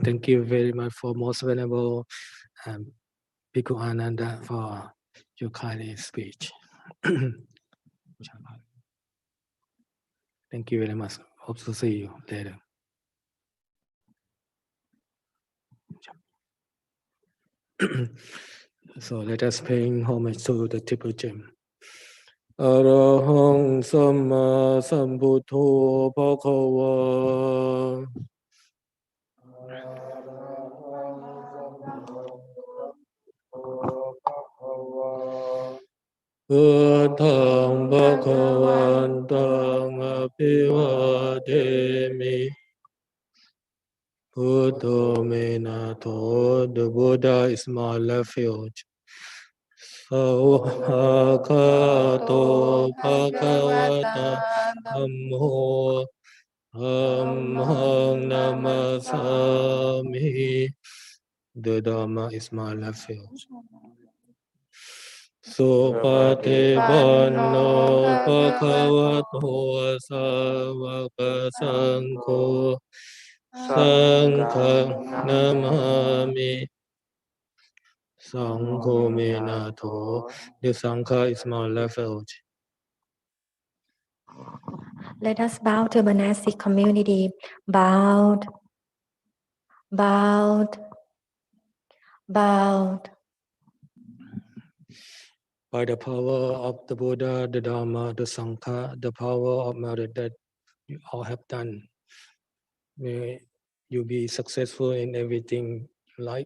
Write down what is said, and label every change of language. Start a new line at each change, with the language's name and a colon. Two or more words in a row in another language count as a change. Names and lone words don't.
English: Thank you very much for Most Venerable Bhikkhu Ananda for your kind speech. Thank you very much. Hope to see you later. So let us pay homage to the triple gem.
Pali: Arahang Samma Sambuddho Bhagava. Buddhang Bhagavantang Abhivademi. Buddha Minato,
English: the Buddha is my refuge.
Pali: Sawakato Bhagavata Dhammo Dhammang Namasami.
English: The Dhamma is my refuge.
Pali: Supati Vanno Bhagavato Savaka Sankho Sankha Namami. Sankho Minato.
English: The Sankha is my refuge. Let us bow to monastic community. Bowed, bowed, bowed. By the power of the Buddha, the Dhamma, the Sangha, the power of merit that you all have done, may you be successful in everything you like.